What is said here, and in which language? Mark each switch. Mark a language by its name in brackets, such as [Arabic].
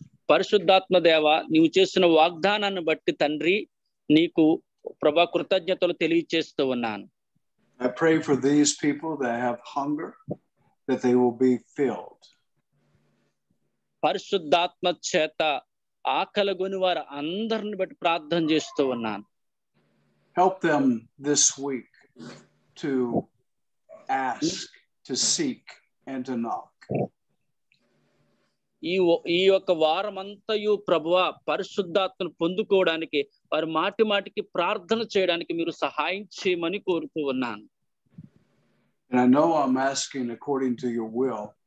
[Telugu] పరిశుద్ధాత్మ దేవ, నీవు చేసిన వాగ్దానాన్ని బట్టి తండ్రి నీకు ప్రభా కృతజ్ఞతలు తెలియజేస్తూ ఉన్నాను. [English] I pray for these people that have hunger, that they will be filled. [Telugu] పరిశుద్ధాత్మ చేత ఆకలిగొని వారు అందరిని బట్టి ప్రార్థన చేస్తూ ఉన్నాను. [English] Help them this week to ask, to seek, and to knock. [Telugu] ఈ యొక్క వారమంతయు ప్రభువా పరిశుద్ధాత్మను పొందుకోవడానికి వారు మాటి మాటికి ప్రార్థన చేయడానికి మీరు సహాయం చేయమని కోరుతూ ఉన్నాను. [English] And I know I'm asking according to your will.